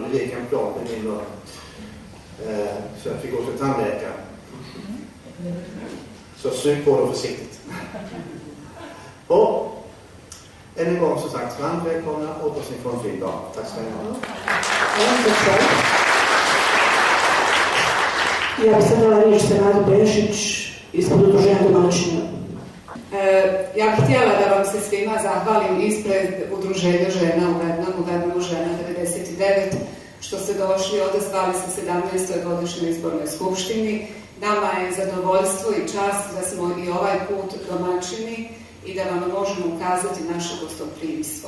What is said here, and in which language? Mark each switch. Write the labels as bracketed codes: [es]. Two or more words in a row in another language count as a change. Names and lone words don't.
[sv] Det gick en plan i min mun. Så jag fick gå till tandläkaren. Så sug på dem försiktigt. Och än en gång som sagt, varmt välkomna. Hoppas ni får en fin dag. Tack ska ni ha. [bs] Ja bih sad dala riječ Senadu Bešić ispod udruženja domaćina. Ja bih htjela da vam se svima zahvalim ispred udruženja žena u Värnamo žena 99 što ste došli odazvali se 17. godišnjoj izbornoj skupštini. Nama je zadovoljstvo i čast da smo i ovaj put domaćini i da vam možemo ukazati naše gostoprimstvo.